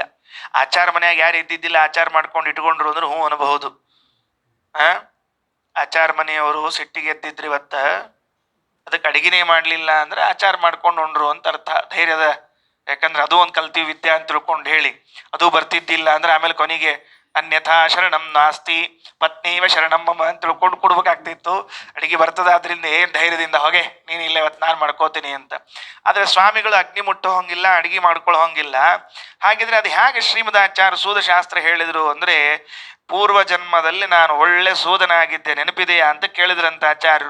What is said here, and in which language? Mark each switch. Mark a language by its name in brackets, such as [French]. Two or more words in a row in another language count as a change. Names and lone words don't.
[Kannada] ಆಚಾರ ಮನ್ಯಾಗ ಯಾರು ಇದ್ದಿದ್ದಿಲ್ಲ ಆಚಾರ ಮಾಡ್ಕೊಂಡು ಇಟ್ಕೊಂಡ್ರು ಅಂದ್ರೆ ಹ್ಞೂ ಅನ್ಬಹುದು. ಆಚಾರ ಮನೆಯವರು ಸಿಟ್ಟಿಗೆ ಎದ್ದಿದ್ರಿ ಇವತ್ತ, ಅದಕ್ಕೆ ಅಡಿಗೆನೇ ಮಾಡ್ಲಿಲ್ಲ ಅಂದ್ರೆ ಆಚಾರ ಮಾಡ್ಕೊಂಡು ಉಂಡ್ರು ಅಂತ ಅರ್ಥ. ಧೈರ್ಯದ, ಯಾಕಂದ್ರೆ ಅದು ಒಂದು ಕಲ್ತೀವಿ ವಿದ್ಯೆ ಅಂತ ತಿಳ್ಕೊಂಡು ಹೇಳಿ ಅದು ಬರ್ತಿದ್ದಿಲ್ಲ ಅಂದ್ರೆ ಆಮೇಲೆ ಕೊನೆಗೆ [Sanskrit] ಅನ್ಯಥಾ ಶರಣಂ ನಾಸ್ತಿ ಪತ್ನೀವ ಶರಣಂ ಮಮ [Kannada] ಅಂತ ತಿಳ್ಕೊಂಡು ಕೊಡ್ಬೇಕಾಗ್ತಿತ್ತು. ಅಡಿಗೆ ಬರ್ತದಾದ್ರಿಂದ ಏನ್ ಧೈರ್ಯದಿಂದ ಹೋಗೆ ನೀನ್ ಇಲ್ಲ ಇವತ್ತು ನಾನು ಮಾಡ್ಕೋತೀನಿ ಅಂತ. ಆದ್ರೆ ಸ್ವಾಮಿಗಳು ಅಗ್ನಿ ಮುಟ್ಟೋ ಹಂಗಿಲ್ಲ, ಅಡಿಗೆ ಮಾಡ್ಕೊಳ್ಳೋ ಹಂಗಿಲ್ಲ. ಹಾಗಿದ್ರೆ ಅದು ಹೇಗೆ ಶ್ರೀಮದಾಚಾರ್ಯ ಸೂದಶಾಸ್ತ್ರ ಹೇಳಿದ್ರು ಅಂದ್ರೆ ಪೂರ್ವ ಜನ್ಮದಲ್ಲಿ ನಾನು ಒಳ್ಳೆ ಸೂದನಾಗಿದ್ದೆ ನೆನಪಿದೆಯಾ ಅಂತ ಕೇಳಿದ್ರಂತ ಆಚಾರ್ಯರು.